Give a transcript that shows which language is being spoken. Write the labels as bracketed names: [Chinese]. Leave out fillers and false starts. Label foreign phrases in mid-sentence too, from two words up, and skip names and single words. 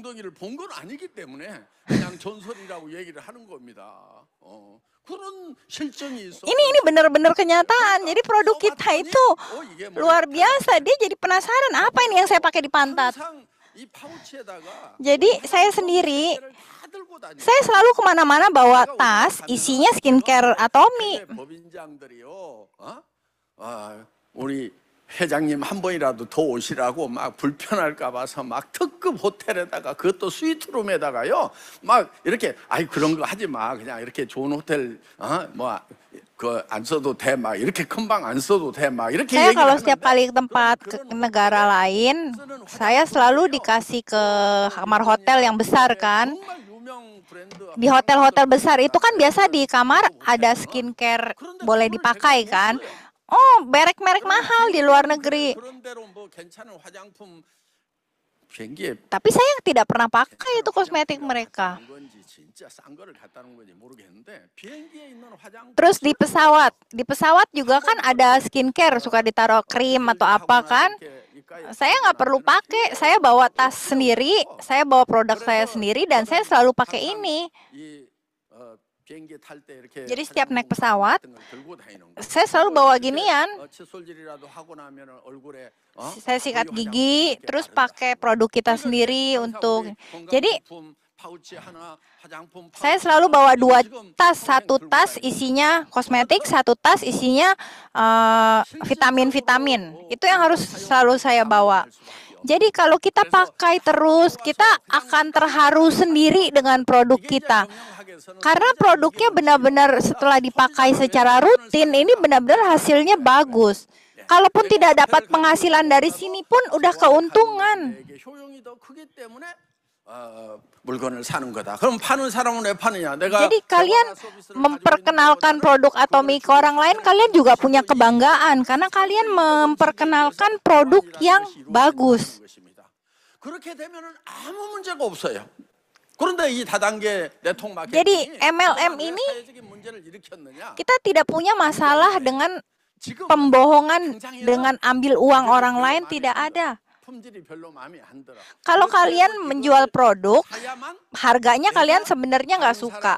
[Indonesian] Ini benar-benar kenyataan. Jadi produk kita itu luar biasa. Dia jadi penasaran, apa ini yang saya pakai di pantat? Jadi saya sendiri, saya selalu kemana-mana bawa tas isinya skincare Atomy. [Korean] 우리 회장님 한 번이라도 더 오시라고 막 불편할까 봐서 막 특급 호텔에다가 그것도 스위트룸에다가요 막 이렇게 그런 거 하지 마, 그냥 이렇게 좋은 호텔 뭐 안 써도 돼, 막 이렇게 금방 안 써도 돼, 막 이렇게 [Indonesian] Saya [Korean] 얘기를 [Indonesian] kalau setiap [Korean] 하는데 [Indonesian] kali ke tempat ke negara lain, saya selalu dikasih ke kamar hotel yang besar kan. [Korean] 정말 유명 브랜드 [Indonesian] Di hotel-hotel besar itu kan biasa di kamar ada skincare boleh dipakai kan. Oh, merek-merek mahal di luar negeri. [Korean] 그런 대로 뭐 괜찮은 화장품 비행기에 [Indonesian] Tapi saya tidak pernah pakai itu kosmetik mereka. [Korean] 간 건지 진짜 싼 거를 갖다 놓은 건지 모르겠는데 비행기에 있는 화장품 [Indonesian] Terus di pesawat juga kan ada skincare, suka ditaruh krim atau apa kan. Saya nggak perlu pakai, saya bawa tas sendiri, saya bawa produk saya sendiri dan saya selalu pakai ini. [Korean] 이 비행기 탈 때 이렇게 [Indonesian] Jadi setiap naik [Korean] 화장품 [Indonesian] pesawat, [Korean] 같은 걸 들고 다니는 거. [Indonesian] saya selalu bawa ginian. [Korean] 칫솔질이라도 하고 나면은 얼굴에 [Indonesian] Saya sikat gigi, terus pakai produk kita sendiri untuk. Jadi saya selalu bawa 2 tas, 1 tas isinya kosmetik, 1 tas isinya vitamin-vitamin. Itu yang harus selalu saya bawa. Jadi kalau kita pakai terus, kita akan terharu sendiri dengan produk kita. Karena produknya benar-benar setelah dipakai secara rutin, ini benar-benar hasilnya bagus. Kalaupun tidak dapat penghasilan dari sini pun udah keuntungan. [Korean] 물건을 사는 거다. 그럼 파는 사람은 왜 파느냐? 내가 [Indonesian] Jadi kalian memperkenalkan produk Atomy ke orang lain, kalian juga punya kebanggaan karena kalian memperkenalkan produk yang bagus. [Korean] 그렇게 되면은 아무 문제가 없어요. 그런데 이 다단계 네트워크 마케팅 [Indonesian] Jadi MLM ini kita tidak punya masalah dengan pembohongan dengan ambil uang orang lain, tidak ada. Kalau kalian menjual produk, harganya kalian sebenarnya nggak suka.